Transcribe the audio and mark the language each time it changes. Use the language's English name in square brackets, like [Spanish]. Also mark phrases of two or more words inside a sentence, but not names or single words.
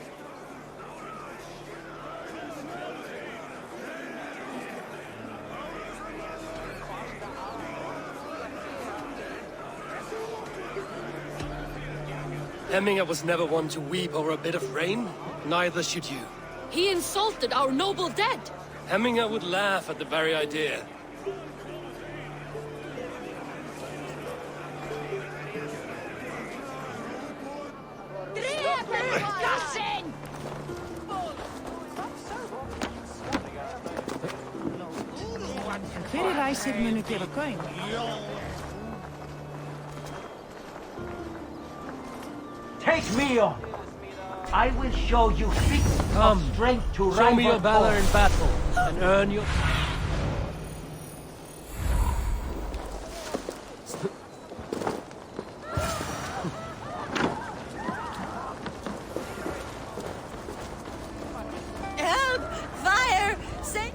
[English] Hemminger was never one to weep over a bit of rain. Neither should you. He insulted our noble dead! Hemminger would laugh at the very idea. [Icelandic] Fyrri ræsir munu gefa gaum. [English] Take me on. I will show you feats of strength to rival. Show me your valor in battle, and earn your... Help! Fire! Save...